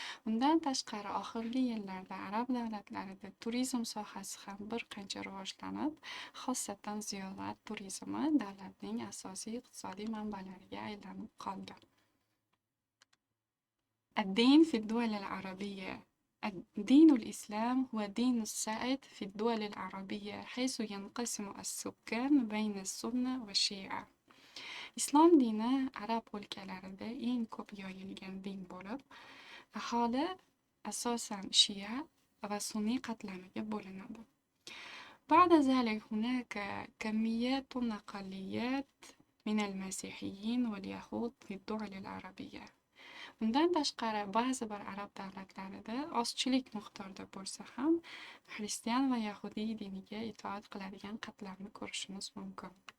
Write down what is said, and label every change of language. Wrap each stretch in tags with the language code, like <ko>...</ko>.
<uz>Undan tashqari oxirgi yillarda arab davlatlarida turizm sohasi ham bir qancha rivojlanib, xosatan ziyorat turizmi davlatning asosiy iqtisodiy manbalariga aylanib qoldi.</uz> <ar>الدين في الدول العربية. دين الإسلام هو دين السائد في الدول العربية، حيث ينقسم السكان بين السنة والشيعة.</ar> <uz>Islom dini arab o'lkalarida eng ko'p yoyilgan din bo'lib, aholi asosan shia va sunniy qatlamiga bo'linadi.</uz> <ar>بعد ذلك هناك كميات أقليات من المسيحيين واليهود في الدول العربية.</ar> <uz>Bundan tashqari ba'zi bir arab davlatlarida ozchilik miqdorda bo'lsa ham xristian va yahudiy diniga itoat qiladigan qatlamni ko'rishimiz mumkin.</uz>